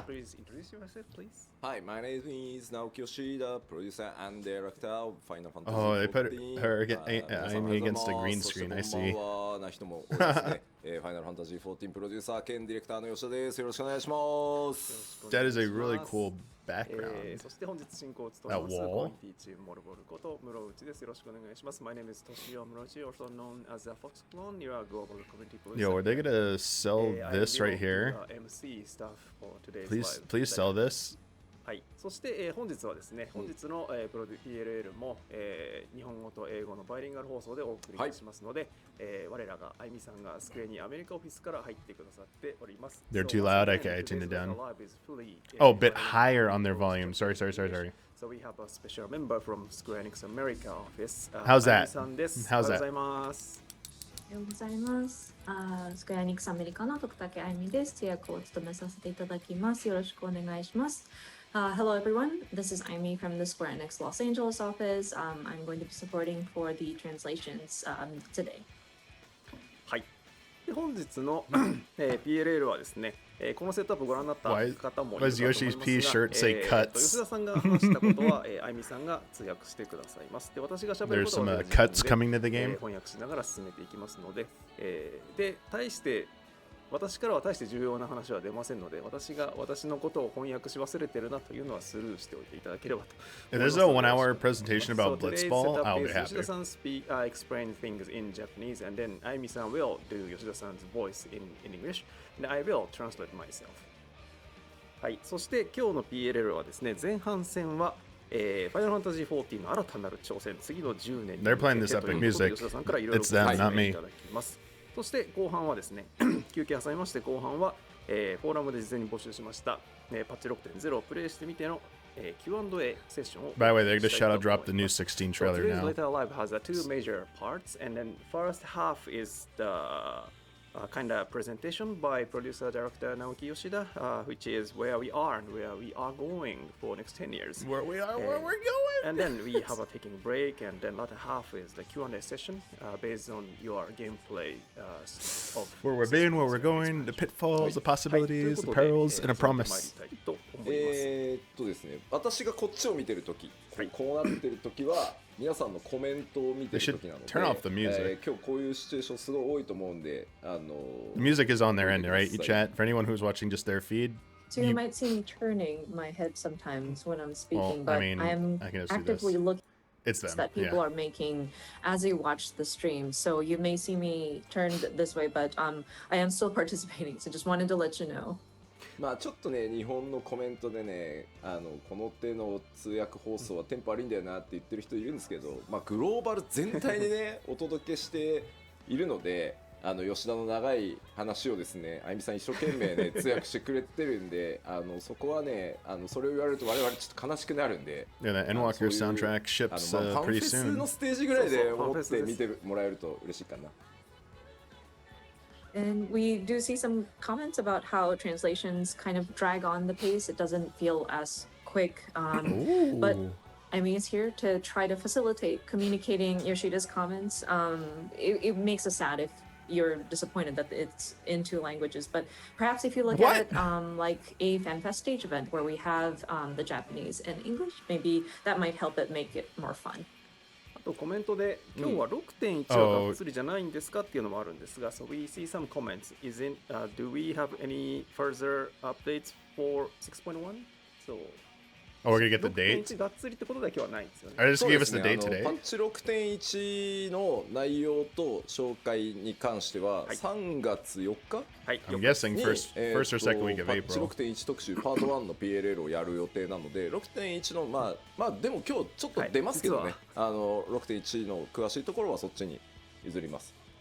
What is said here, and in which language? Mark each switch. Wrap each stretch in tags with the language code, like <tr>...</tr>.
<en>Please introduce yourself, please. Hi, my name is Naoki Yoshida, producer and director of Final Fantasy XIV. Oh, they put her Amy against a green screen. I see.</en> <ja>こんばんはな人も多いですね。Final Fantasy XIV プロデューサー兼ディレクターの吉田です。よろしくお願いします。</ja> <en>That is a really cool background.</en> <ja>そして本日進行を務めますコミュニティチームモルボルこと室内です。よろしくお願いします。</ja> <en>My name is Toshio Murochi, also known as a Fox Clone. You are a global community producer. Yo, are they gonna sell this right here? MC stuff for today's Please sell this.</en> <ja>はい、そして、本日はですね、本日の、プロデュ PLL も、日本語と英語のバイリンガル放送でお送りいたしますので、我らがあゆみさんがスクエニアメリカオフィスから入ってくださっております。</ja> <en>They're too loud. I tuned it down. Oh, a bit higher on their volume. Sorry. So we have a special member from Square Enix America office. How's that?</en> <ja>あゆみさんです。</ja> <en>How's that?</en> <ja>おはようございます。おはようございます。スクエアニックスアメリカの徳武あゆみです。通訳を務めさせていただきます。よろしくお願いします。</ja> <en>Hello everyone, this is Amy from the Square Enix Los Angeles office. I'm going to be supporting for the translations today.</en> <ja>はい。で本日の、PLL はですね、このセットアップをご覧になった方もいるかと思いますが、吉田さんが話したことは、あゆみさんが通訳してくださいます。で、私が喋ることは翻訳しながら進めていきますので、で、私からは大して重要な話は出ませんので、私のことを翻訳し忘れてるなというのはスルーしておいていただければと。</ja> <en>If there's a 1 hour presentation about Blitzball, I'll be happy. Yoshida-san explain things in Japanese, and then Ayumi-san will do Yoshida-san's voice in English, and I will translate myself.</en> <ja>はい、そして今日の PLL はですね、前半戦はFinal Fantasy XIV の新たなる挑戦、次の10年に向けてということで吉田さんからいろいろご説明いただきます。そして後半はですね、休憩挟みまして後半は、フォーラムで事前に募集しました、パッチ 6.0 をプレイしてみての、Q&A セッションを。</ja> <en>By the way, they're gonna shout out drop the new 16 trailer now. Today's Later Live has two major parts, and then first half is the kind of presentation by producer director Naoki Yoshida, which is where we are and where we are going for next 10 years. Where we are, where we're going. And then we have a taking break, and then latter half is the Q&A session based on your gameplay of where we're been, where we're going, the pitfalls, the possibilities, the perils, and a promise.</en> <ja>ですね、私がこっちを見てるとき、こうなってるときは皆さんのコメントを見てるときなので、今日こういうシチュエーションすごい多いと思うんで、</ja> <en>The music is on their end, right? You chat for anyone who's watching just their feed. So you might see me turning my head sometimes when I'm speaking, but I'm actively looking that people are making as you watch the stream. So you may see me turned this way, but I am still participating. So just wanted to let you know.</en> <ja>まあちょっとね、日本のコメントでね、この手の通訳放送はテンポ悪いんだよなって言ってる人いるんですけど、まあグローバル全体でねお届けしているので、吉田の長い話をですね、あゆみさん一生懸命ね通訳してくれてるんで、そこはね、それを言われると我々ちょっと悲しくなるんで、</ja> <en>Yeah, the Endwalker soundtrack ships pretty soon.</en> <ja>ファンフェスのステージぐらいで思って見てもらえると嬉しいかな。</ja> <en>And we do see some comments about how translations kind of drag on the pace. It doesn't feel as quick. But I mean, it's here to try to facilitate communicating Yoshida's comments. It makes us sad if you're disappointed that it's in two languages. But perhaps if you look at it like a FanFest stage event where we have the Japanese and English, maybe that might help it make it more fun.</en> <ja>コメントで今日は 6.1 はがっつりじゃないんですかっていうのもあるんですが、</ja> <en>So we see some comments. Do we have any further updates for 6.1? So we're gonna get the date.</en> <ja>6.1 がっつりってことだけはないんですよね。</ja> <en>I just gave us the date today.</en> <ja>パッチ 6.1 の内容と紹介に関しては3月4日、</ja> <en>I'm guessing first or second week of</en> <ja>April パッチ 6.1 特集パート1の PLL をやる予定なので、6.1 のまあでも今日ちょっと出ますけどね、6.1 の詳しいところはそっちに譲ります。</ja>